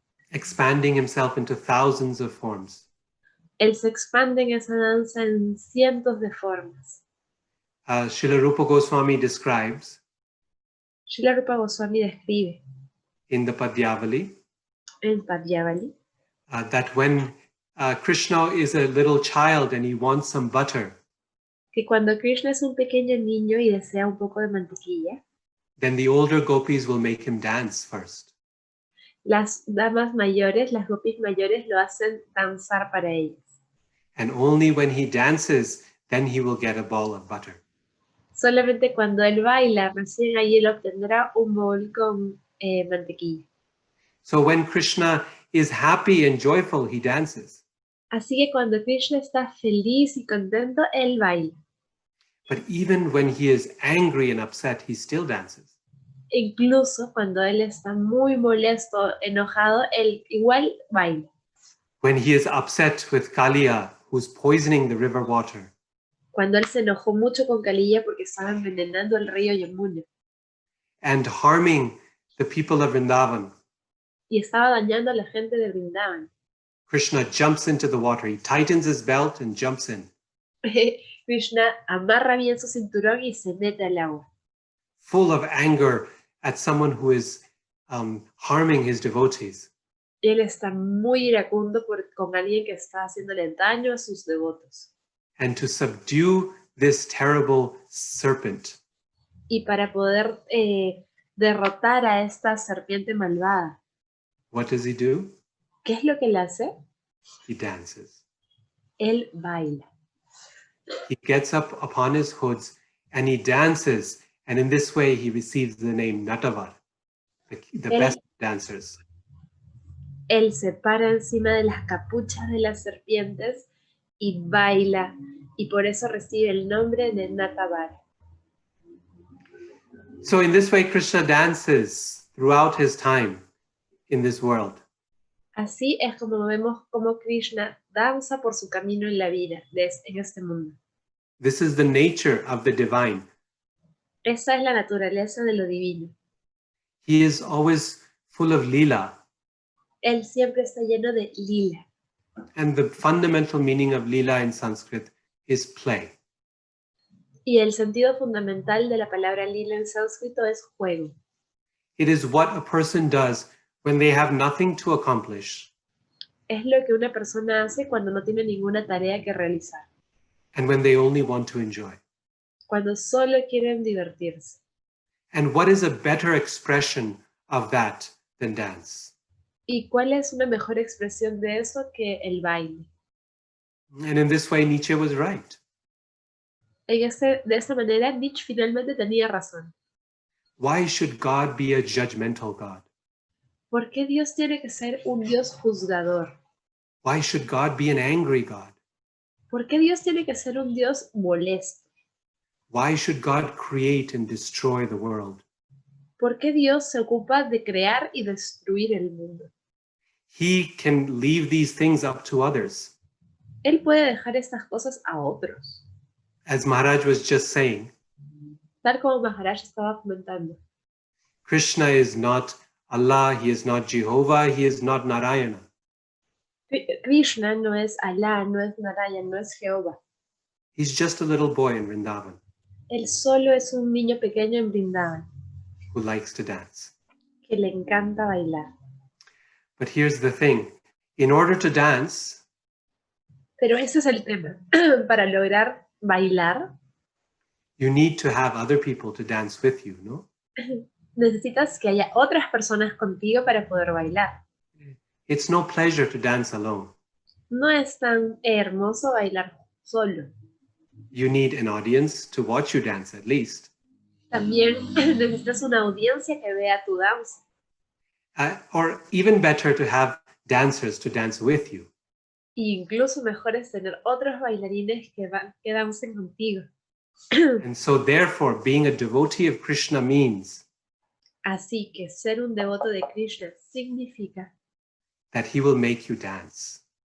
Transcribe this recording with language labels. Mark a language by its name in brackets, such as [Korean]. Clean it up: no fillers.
[English] Expanding himself into thousands of forms. [Spanish] Él se expande en esa danza en cientos de formas. [English] Srila Rupa Goswami describes [Spanish] Srila Rupa Goswami describe [English] in the Padyavali [Spanish] en Padyavali [English] that when Krishna is a little child and he wants some butter, [Spanish] que cuando Krishna es un pequeño niño y desea un poco de mantequilla, [English] then the older gopis will make him dance first. [Spanish] las damas mayores, las gopis mayores lo hacen danzar para ellas. [English] And only when he dances, then he will get a ball of butter. [Spanish] Solamente cuando él baila, recién ahí él obtendrá un bol con mantequilla. [English] So when Krishna is happy and joyful, he dances. [Spanish] Así que cuando Krishna está feliz y contento, él baila. [English] But even when he is angry and upset, he still dances. [Spanish] Incluso cuando él está muy molesto, enojado, él igual baila. [English] When he is upset with Kaliya, who's poisoning the river water, [Spanish] Cuando él se enojó mucho con Kaliya porque estaba envenenando el río Yamuna [English] and harming the people of Vrindavan, [Spanish] y estaba dañando a la gente de Vrindavan, [English] Krishna jumps into the water. He tightens his belt and jumps in. [Spanish] Krishna amarra bien su cinturón y se mete al agua. [English] Full of anger at someone who is harming his devotees. [Spanish] Él está muy iracundo con alguien que está haciéndole daño a sus devotos. [English] And to subdue this terrible serpent, [Spanish] Y para poder derrotar a esta serpiente malvada, [English] what does he do? [Spanish] ¿qué es lo que él hace? [English] He dances. [Spanish] Él baila. [English] He gets up upon his hoods and he dances. And in this way, he receives the name Natavar, the best dancers. [Spanish] Él se para encima de las capuchas de las serpientes y baila, y por eso recibe el nombre de Natavar. [English] So in this way, Krishna dances throughout his time in this world. [Spanish] Así es como vemos como Krishna danza por su camino en la vida, en este mundo. [English] This is the nature of the divine. [Spanish] Esa es la naturaleza de lo divino. [English] He is always full of lila. [Spanish] Él siempre está lleno de lila. [English] And the fundamental meaning of lila in Sanskrit is play. [Spanish] Y el sentido fundamental de la palabra lila en sánscrito es juego. [English] It is what a person does when they have nothing to accomplish. [Spanish] Es lo que una persona hace cuando no tiene ninguna tarea que realizar. [English] And when they only want to enjoy. [Spanish] Cuando solo quieren divertirse. [English] And what is a better expression of that than dance? [Spanish] ¿Y cuál es una mejor expresión de eso que el baile? [English] And in this way, Nietzsche was right. [Spanish] De esta manera, Nietzsche finalmente tenía razón. [English] Why should God be a judgmental God? [Spanish] ¿Por qué Dios tiene que ser un Dios juzgador? [English] Why should God be an angry God? [Spanish] ¿Por qué Dios tiene que ser un Dios molesto? [English] Why should God create and destroy the world? [Spanish] ¿Por qué Dios se ocupa de crear y destruir el mundo? [English] he can leave these things up to others. [Spanish] Él puede dejar estas cosas a otros. [English] As Maharaj was just saying, [Spanish] Tal como Maharaj estaba comentando. [English] Krishna is not Allah, he is not Jehovah, he is not Narayana. [Spanish] Krishna no es Alá, no es Narayana, no es Jehová. [English] He's just a little boy in Vrindavan [Spanish] Él solo es un niño pequeño en Vrindavan [English] who likes to dance. [Spanish] que le encanta bailar. [English] But here's the thing, in order to dance, [Spanish] Pero ese es el tema. Para lograr bailar, [English] you need to have other people to dance with you, no? [Spanish] necesitas que haya otras personas contigo para poder bailar. [English] It's no pleasure to dance alone. [Spanish] No es tan hermoso bailar solo. [English] You need an audience to watch you dance at least. [Spanish] También necesitas una audiencia que vea tu danza. [English] Or even better, to have dancers to dance with you. [Spanish] E incluso mejor es tener otros bailarines que dancen contigo. [English] And so therefore, being a devotee of Krishna means [Spanish] Así que ser un devoto de Krishna significa [English] that he will make you dance.